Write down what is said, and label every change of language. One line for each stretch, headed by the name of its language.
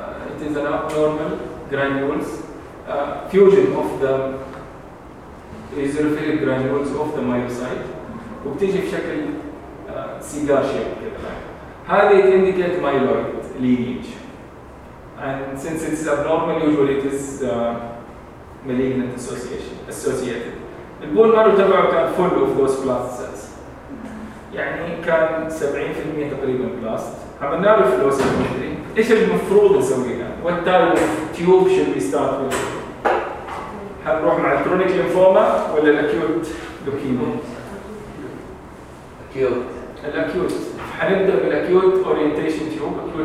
English: It is an abnormal granules fusion of the eosinophilic granules of the myocyte.
Arabic: وبتيجي بشكل سيجار شيب كده. هذه تنديكيت مايلويد لينيج.
English: And since it's abnormal, usually it is malignant associated. The bone marrow
Arabic: تبعه
English: كان full of those blast cells.
Arabic: يعني كان 70% تقريبا blast. عملنا له flow cytometry. إيش المفروض نسويه؟
English: What type of tube should we start with?
Arabic: هنروح مع chronic lymphoma ولا acute leukemia؟
English: Acute. Acute.
Arabic: هنبدأ بالacute orientation tube.